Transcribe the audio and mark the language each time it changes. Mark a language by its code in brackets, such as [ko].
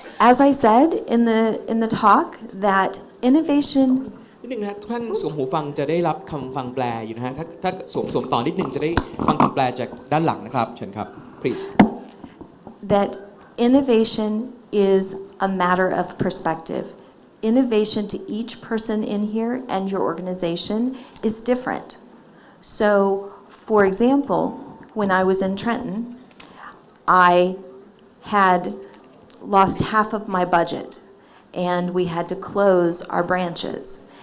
[en] As I said in the talk, that innovation [th] นิดนึงนะทุกท่านสวมหูฟังจะได้รับคำฟังแปลอยู่นะฮะถ้าสวมต่อนิดนึงจะได้ฟังคำแปลจากด้านหลังนะครับเชิญครับ please [en] that innovation is a matter of perspective. Innovation to each person in here and your organization is different. So, for example, when I was in Trenton, I had lost half of my budget and we had to close our branches.